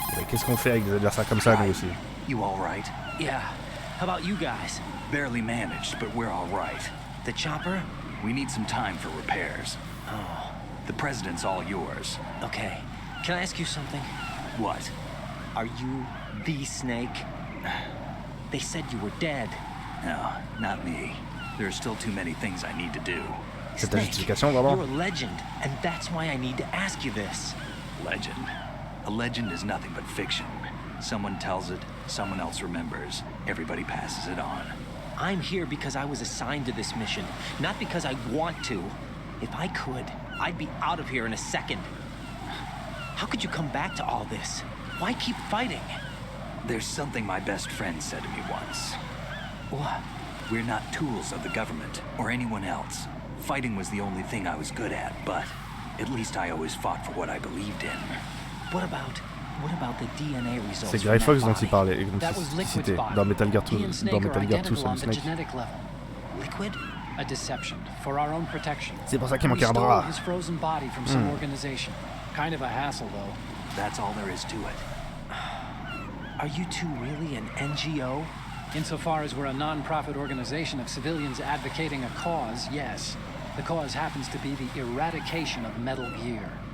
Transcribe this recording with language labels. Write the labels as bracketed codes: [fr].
[fr] Qu'est-ce qu'on fait avec des adversaires comme ça, nous aussi? [en] You all right? Yeah. How about you guys? Barely managed, but we're all right. The chopper? We need some time for repairs. Oh. The president's all yours. Okay. Can I ask you something? What? Are you the Snake? They said you were dead. No, not me. There are still too many things I need to do. [fr] C'est ta justification, [en] You're [fr] vraiment? [en] a legend, and that's why I need to ask you this. Legend. A legend is nothing but fiction. Someone tells it, someone else remembers, everybody passes it on. I'm here because I was assigned to this mission, not because I want to. If I could, I'd be out of here in a second. How could you come back to all this? Why keep fighting? There's something my best friend said to me once. What? We're not tools of the government or anyone else. Fighting was the only thing I was good at, but at least I always fought for what I believed in. What about the DNA results? [fr] C'est Gray Fox dont il parlait, et dont il citait dans Metal Gear 2, dans Metal Gear 2 Solid Snake. [en] Liquid? A deception for our own protection. [fr] C'est pour ça qu'il manquait un bras. [en] His frozen body from some organization. Kind of a hassle, though. That's all there is to it. Are you two really an NGO? Insofar as we're a non-profit organization of civilians advocating a cause, yes. The cause happens to be the eradication of Metal Gear.